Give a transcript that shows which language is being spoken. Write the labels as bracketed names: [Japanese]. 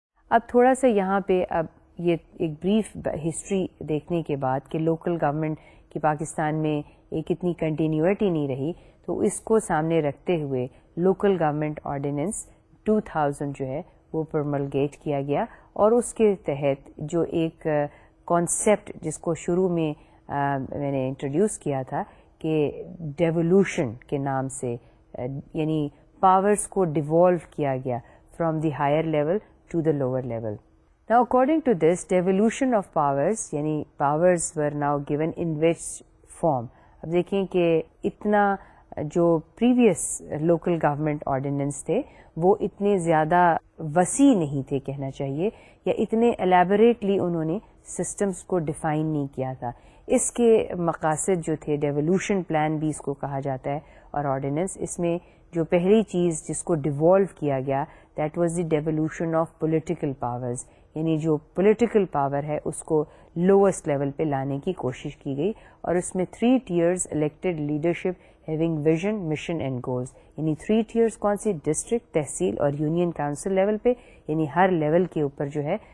[Urdu] اب تھوڑا سا یہاں پہ اب یہ ایک بریف ہسٹری دیکھنے کے بعد کہ لوکل گورنمنٹ کی پاکستان میں ایک اتنی کنٹینیوٹی نہیں رہی، تو اس کو سامنے رکھتے ہوئے لوکل گورنمنٹ آرڈیننس 2000 جو ہے وہ پرملگیٹ کیا گیا، اور اس کے تحت جو ایک کانسیپٹ جس کو شروع میں میں نے انٹروڈیوس کیا تھا کہ ڈیولوشن کے نام سے، یعنی پاورز کو ڈیوالو کیا گیا [English] From the higher level to the lower level. Now according to this devolution of powers یعنی powers were now given in which form. [Urdu] اب دیکھیں کہ اتنا جو پریویس لوکل گورنمنٹ آرڈیننس تھے وہ اتنے زیادہ وسیع نہیں تھے کہنا چاہیے، یا اتنے الیبوریٹلی انہوں نے سسٹمز کو ڈیفائن نہیں کیا تھا. اس کے مقاصد جو تھے ڈیولوشن پلان بھی اس کو کہا جاتا ہے، اور آرڈیننس اس میں جو پہلی چیز جس کو ڈیوالو کیا گیا [English] that was the devolution of political powers, [Urdu] یعنی جو پولیٹیکل پاور ہے اس کو لوئسٹ لیول پہ لانے کی کوشش کی گئی، اور اس میں 3 tiers [English] elected leadership having vision mission and goals, [Urdu] یعنی 3 tiers کون سی؟ ڈسٹرکٹ، تحصیل اور یونین کاؤنسل لیول پہ، یعنی ہر لیول کے اوپر جو ہے